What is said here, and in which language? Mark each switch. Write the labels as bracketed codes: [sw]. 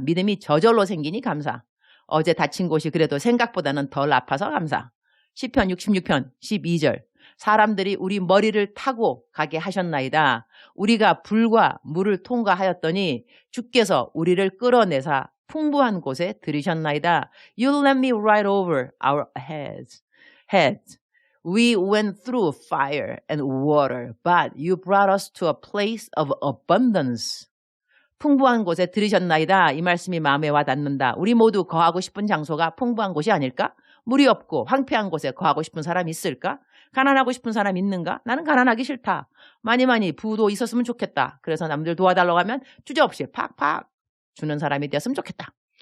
[ko] 믿음이 저절로 생기니 감사. 어제 다친 곳이 그래도 생각보다는 덜 아파서 감사. 시편 66편 12절. 사람들이 우리 머리를 타고 가게 하셨나이다. 우리가 불과 물을 통과하였더니 주께서 우리를 끌어내사 풍부한 곳에 들이셨나이다. [en] You let me ride over our heads. We went through fire and water, but you brought us to a place of abundance. [ko] 풍부한 곳에 들이셨나이다. 이 말씀이 마음에 와닿는다. 우리 모두 거하고 싶은 장소가 풍부한 곳이 아닐까? 물이 없고 황폐한 곳에 거하고 싶은 사람 있을까? 가난하고 싶은 사람 있는가? 나는 가난하기 싫다. 많이 부도 있었으면 좋겠다. 그래서 남들 도와달라고 하면 주저없이 팍팍 주는 사람이 되었으면 좋겠다.